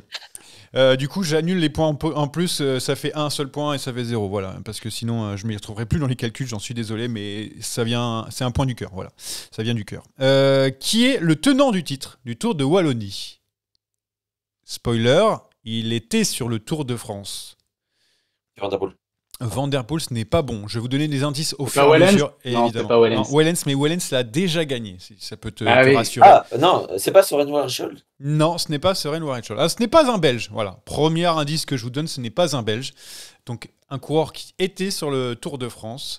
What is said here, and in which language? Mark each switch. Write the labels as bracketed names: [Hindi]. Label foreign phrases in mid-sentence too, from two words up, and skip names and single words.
[French] Du coup, j'annule les points en plus, ça fait un seul point et ça fait 0. Voilà, parce que sinon, je ne m'y retrouverai plus dans les calculs, j'en suis désolé, mais c'est un point du cœur. Voilà, ça vient du cœur. Qui est le tenant du titre du Tour de Wallonie? Spoiler, il était sur le Tour de France. Van der Poel. Van der Poel, ce n'est pas bon. Je vais vous donner des indices au C'est fur pas et à Wellens mesure. Non, Évidemment. c'est pas Wellens. Non, Wellens, mais Wellens l'a déjà gagné. Si ça peut te Ah oui. rassurer. Ah, non, c'est pas Soren Warchol. Non, ce n'est pas Søren Warechol. Ah, ce n'est pas un Belge. Voilà. Premier indice que je vous donne, ce n'est pas un Belge. Donc, un coureur qui était sur le Tour de France.